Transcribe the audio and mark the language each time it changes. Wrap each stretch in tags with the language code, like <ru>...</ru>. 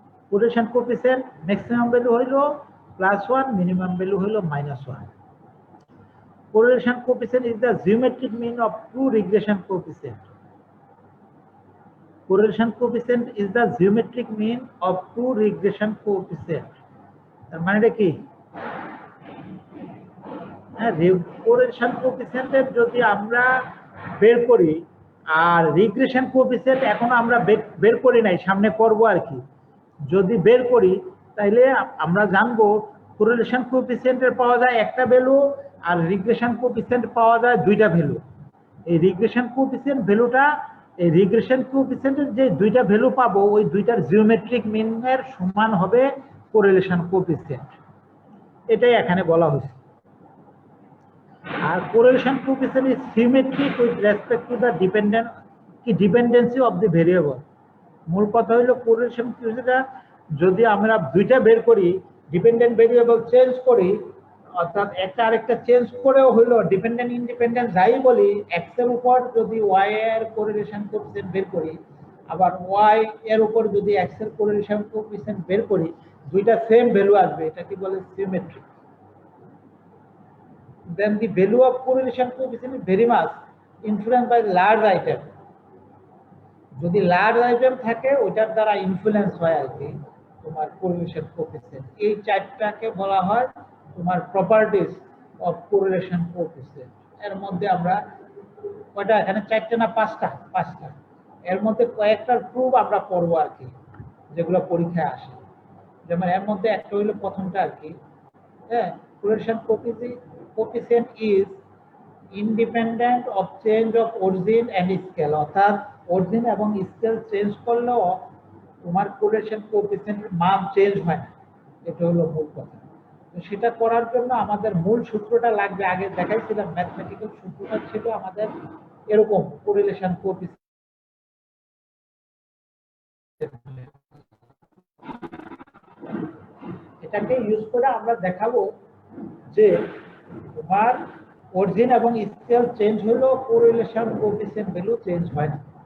<en>correlation coefficient maximum value হইলো +1, minimum value হইলো -1। correlation coefficient is the geometric mean of two regression coefficient. correlation coefficient is the geometric mean of two regression coefficient।</en> <bn>তার মানে কি? Correlation কোএফিসিয়েন্টের যদি আমরা বের করি, আর রিগ্রেশন কোএফিসিয়েন্ট এখন আমরা বের করি নাই, সামনে করব আর কি। যদি বের করি তাহলে আমরা জানবো কোরিলেশন কোএফিসিয়েন্টের পাওয়া যায় একটা ভ্যালু, আর রিগ্রেশন কোএফিসিয়েন্ট পাওয়া যায় দুইটা ভ্যালু। এই রিগ্রেশন কোএফিসিয়েন্ট ভ্যালুটা, এই রিগ্রেশন কোএফিসিয়েন্টের যে দুইটা ভ্যালু পাবো, ওই দুইটার জিওমেট্রিক মিনের সমান হবে কোরিলেশন কোএফিসিয়েন্ট। এটাই এখানে বলা হয়েছে।</bn> <en>আর correlation coefficient is symmetric with respect to the dependency of the variable।</en> <bn>মূল কথা হলো correlation coefficient যদি আমরা দুইটা বের করি, ডিপেন্ডেন্ট ভেরিয়েবল চেঞ্জ করি, অর্থাৎ একটা আরেকটা চেঞ্জ করেও হলো ডিপেন্ডেন্ট ইন্ডিপেন্ডেন্ট যাই বলি, এক্স এর উপর যদি ওয়াই এর correlation coefficient বের করি, আবার ওয়াই এর উপর যদি এক্স এর correlation coefficient বের করি, দুইটা সেম ভ্যালু আসবে। এটা কি বলে? Symmetric.</bn> <en>Then the value of correlation coefficient is very much influenced by large item।</en> <bn>যদি লার্জ আইটেম থাকে ওইটার দ্বারা ইনফ্লুয়েন্স হয় আর কি তোমার কোরিলেশন কোএফিসিয়েন্ট। এই চারটাকে বলা হয় তোমার প্রপার্টিজ অফ কোরিলেশন কোএফিসিয়েন্ট। এর মধ্যে আমরা কয়টা, এখানে চারটা না পাঁচটা? পাঁচটা। এর মধ্যে কয়েকটার প্রুফ আমরা পড়বো আর কি, যেগুলো পরীক্ষায় আসে। যেমন এর মধ্যে একটা হইলো প্রথমটা আর কি,</bn> <en>correlation coefficient is independent of change of origin and scale।</en> <bn>অর্থাৎ অরিজিন এবং স্কেল চেঞ্জ করলেও তোমার correlation coefficient মান চেঞ্জ হয় না। এটা হলো মূল কথা। তো সেটা করার জন্য আমাদের মূল সূত্রটা লাগবে। আগে দেখাইছিলাম ম্যাথমেটিক্যাল সূত্রটা ছিল আমাদের এরকম, correlation coefficient এটাকে ইউজ করে আমরা দেখাবো যে তোমার অরিজিন এবং স্কেল চেঞ্জ হলো, কোরিলেশন কোএফিসিয়েন্ট ভ্যালু চেঞ্জ হয় না।</bn>